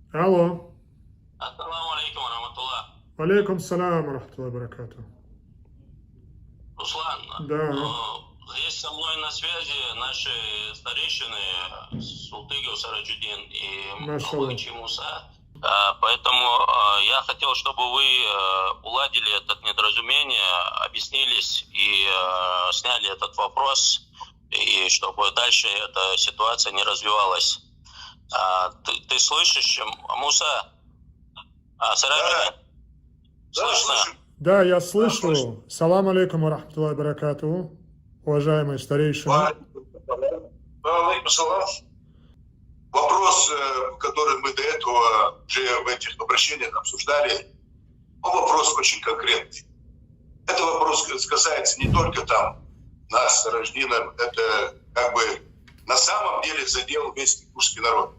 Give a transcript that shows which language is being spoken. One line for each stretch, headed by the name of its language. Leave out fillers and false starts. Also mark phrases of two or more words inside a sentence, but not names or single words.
Russian: Алло.
Arabic: السلام عليكم رحمة الله. عليكم السلام رحمة الله بركاته.
Russian: Руслан, Да. здесь со мной на связи наши старейшины Султыгов Сараджудин и Машаллах. Албагачи Муса. Поэтому я хотел, чтобы вы уладили это недоразумение, объяснились и сняли этот вопрос, и чтобы дальше эта ситуация не развивалась. Ты слышишь, Муса? Сараджудин? Слышно? Да, я слышу.
Arabic: سلام عليكم رحمة الله بركاته.
Russian: Уважаемые старейшины.
Arabic: عليكم السلام.
Russian: Вопрос, который мы до этого уже в этих обращениях обсуждали, он вопрос очень конкретный. Это вопрос касается не только там нас, рожденных, это как бы на самом деле задел весь ингушский народ.